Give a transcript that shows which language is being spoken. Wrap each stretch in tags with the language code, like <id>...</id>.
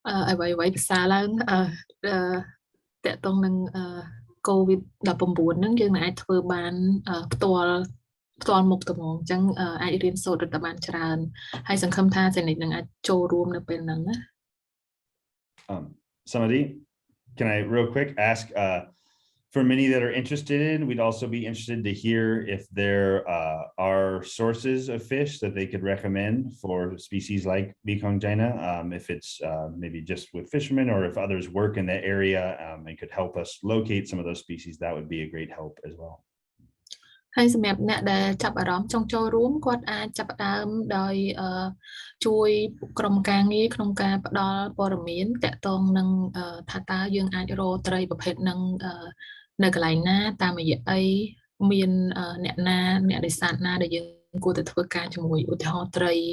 <km>អ្វីភាសាឡើងតកតងនឹង COVID-19 ហ្នឹងយើងនឹងអាចធ្វើបានផ្ទាល់មុខទៅហ្មងអញ្ចឹងអាចរៀនសូត្រទៅបានច្រើនហើយសង្ឃឹមថាសេនិចនឹងអាចចូលរួមនៅពេលហ្នឹងណា</km> <en>Somebody, can I real quick ask for many that are interested in, we'd also be interested to hear if there are sources of fish that they could recommend for species like Mekong China, if it's maybe just with fishermen or if others work in that area and could help us locate some of those species, that would be a great help as well.</en> <km>ហើយសម្រាប់អ្នកដែលចាប់អារម្មណ៍ចង់ចូលរួមគាត់អាចចាប់ផ្ដើមដោយជួយក្រុមការងារក្នុងការផ្ដល់ព័ត៌មានតាក់ទងនឹងថាតើយើងអាចរកត្រីប្រភេទហ្នឹងនៅកន្លែងណាតាមរយៈអីមានអ្នកណាអ្នកនេសាទណាដែលយើងគួរតែធ្វើការជាមួយឧទាហរណ៍ត្រ</km>